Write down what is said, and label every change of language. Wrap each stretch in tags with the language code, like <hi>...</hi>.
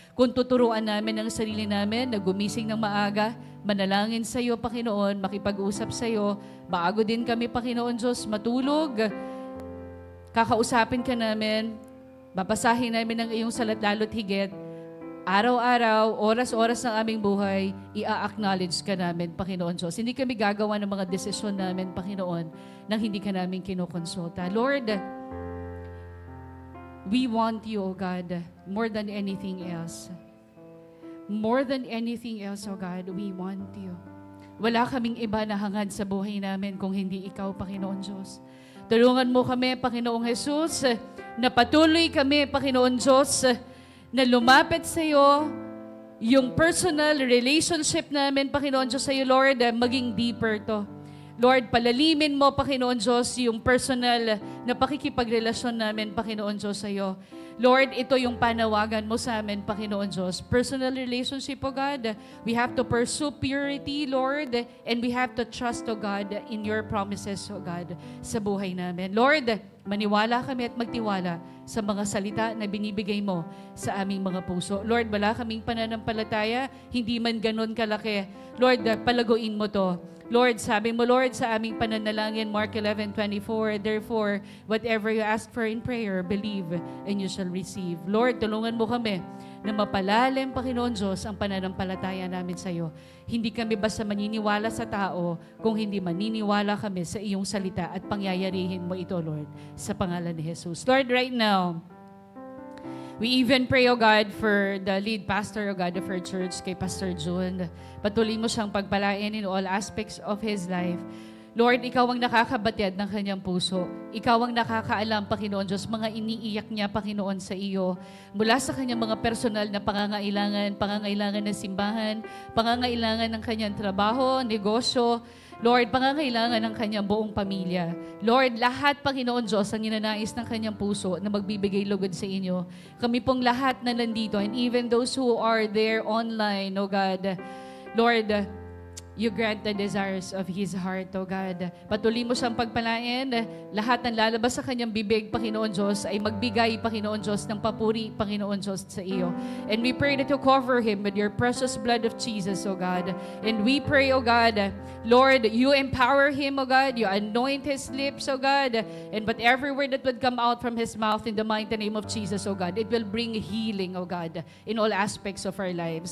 <tl>Kung tuturuan namin ang sarili namin na gumising ng maaga, manalangin sa iyo, Panginoon, makipag-usap sa iyo, bago din kami, Panginoon Diyos, matulog, kakausapin ka namin, babasahin namin ang iyong salat lalo't higit, araw-araw, oras-oras ng aming buhay, i-acknowledge ka namin, Panginoon Diyos. Hindi kami gagawa ng mga desisyon namin, Panginoon, nang hindi ka namin kinukonsulta.</tl> <en>Lord, we want you, O God, more than anything else. More than anything else, O God, we want you.</en> <tl>Wala kaming iba na hangad sa buhay namin kung hindi ikaw, Panginoon Diyos. Tulungan mo kami, Panginoong Jesus, na patuloy kami, Panginoon Diyos, na lumapit sa iyo, yung personal relationship namin, Panginoon Diyos, sa iyo, Lord,</tl> <en>maging deeper</en> <tl>to. Lord, palalimin mo, Panginoon Diyos, yung personal na pakikipagrelasyon namin, Panginoon Diyos, sa iyo. Lord, ito yung panawagan mo sa amin, Panginoon Diyos.</tl> <en>Personal relationship, O God. We have to pursue purity, Lord, and we have to trust, O God, in your promises, O God,</en> <tl>sa buhay namin. Lord, maniwala kami at magtiwala sa mga salita na binibigay mo sa aming mga puso. Lord, wala kaming pananampalataya, hindi man ganun kalaki. Lord, palaguin mo to.</tl> <en>Lord,</en> <tl>sabi mo, Lord, sa aming pananalangin,</tl> <en>Mark 11:24, therefore, whatever you ask for in prayer, believe and you shall receive.</en> <tl>Lord, tulungan mo kami na mapalalim, Panginoon Diyos, ang pananampalataya namin sa iyo. Hindi kami basta maniniwala sa tao, kung hindi maniniwala kami sa iyong salita at pangyayarihin mo ito, Lord, sa pangalan ni Jesus.</tl> <en>Lord, right now, we even pray, O God, for the lead pastor, O God, of our church,</en> <tl>kay Pastor June. Patuloy mo siyang pagpalain</tl> <en>in all aspects of his life.</en> <tl>Lord, ikaw ang nakakabatid ng kanyang puso. Ikaw ang nakakaalam, Panginoon Diyos, mga iniiyak niya, Panginoon, sa iyo. Mula sa kanyang mga personal na pangangailangan ng simbahan, pangangailangan ng kanyang trabaho, negosyo, Lord, pangangailangan ng kanyang buong pamilya. Lord, lahat, Panginoon Diyos, ang ninanais ng kanyang puso na magbibigay lugod sa inyo. Kami pong lahat na nandito,</tl> <en>and even those who are there online, O God, Lord, you grant the desires of his heart, O God.</en> <tl>Patuloy mo siyang pagpalain. Lahat ng lalabas sa kanyang bibig, Panginoon Diyos, ay magbigay, Panginoon Diyos, ng papuri, Panginoon Diyos, sa iyo.</tl> <en>And we pray that you cover him with your precious blood of Jesus, O God. And we pray, O God, Lord, you empower him, O God. You anoint his lips, O God. And whatever word that would come out from his mouth in the mighty name of Jesus, O God, it will bring healing, O God, in all aspects of our lives.</en>